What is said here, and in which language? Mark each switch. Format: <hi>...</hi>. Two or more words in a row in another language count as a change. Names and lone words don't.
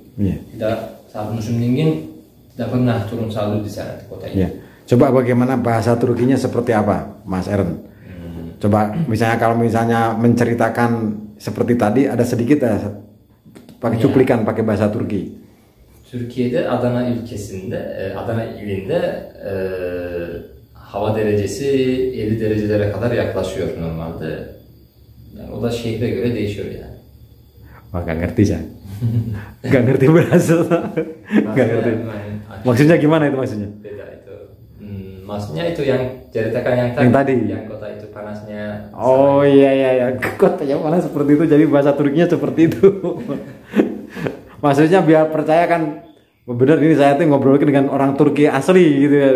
<id>Tidak saat musim dingin tidak pernah turun salju di sana di kota ini. Coba bagaimana bahasa Turkinya seperti apa, Mas Eren? Coba kalau misalnya menceritakan seperti tadi ada sedikit pakai cuplikan pakai bahasa Turki.</id> <tr>Türkiye'de Adana ilçesinde, Adana ilinde hava derecesi 50 derecelere kadar yaklaşıyor normalde. Yani o da şehre göre değişiyor yani.</tr> <id>Wah, gak ngerti ya. Gak ngerti bahasa. Gak ngerti. Maksudnya gimana itu maksudnya? Beda itu. Maksudnya itu yang ceritakan yang tadi. Yang kota itu panasnya. Oh iya. Kotanya panas seperti itu, jadi bahasa Turkinya seperti itu. Maksudnya biar percaya kan bener ini saya tuh ngobrol dengan orang Turki asli gitu ya.</id>